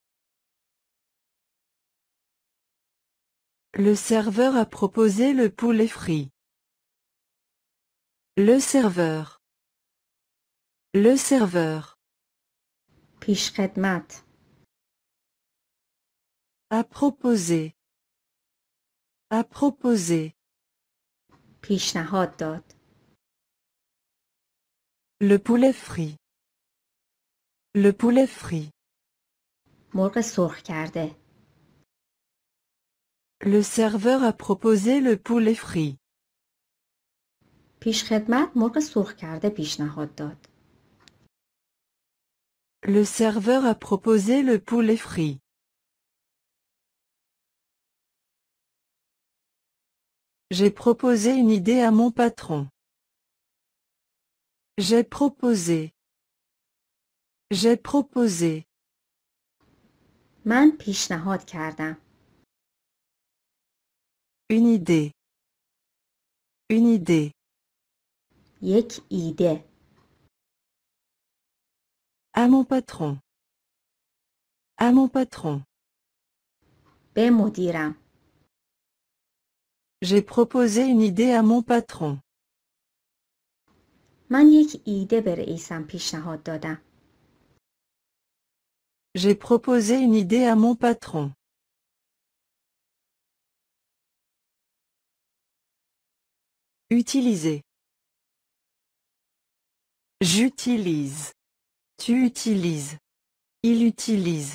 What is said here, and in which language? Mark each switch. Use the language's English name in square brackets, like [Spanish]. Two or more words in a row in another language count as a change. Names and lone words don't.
[French] Le serveur a proposé le poulet frit. Le serveur. Le serveur. [Persian] پیشخدمت. [French] A proposé. A proposé. [Persian] پیشنهاد داد. [French] Le poulet frit. Le poulet frit. [Persian] مرغ سرخ کرده. [French] Le serveur a proposé le poulet frit. [Persian] پیشخدمت مرغ سرخ کرده پیشنهاد داد. [French] Le serveur a proposé le poulet frit. J'ai proposé une idée à mon patron. J'ai proposé. J'ai proposé. [Persian] من پیشنهاد کردم. [French] Une idée. Une idée. [Persian] یک ایده. [French] À mon patron. À mon patron. [Persian] به مدیرم. [French] J'ai proposé une idée à mon patron. [Persian] من یک ایده به رئیسم پیشنهاد دادم. [French] J'ai proposé une idée à mon patron. Utiliser. J'utilise. Tu utilises. Il utilise.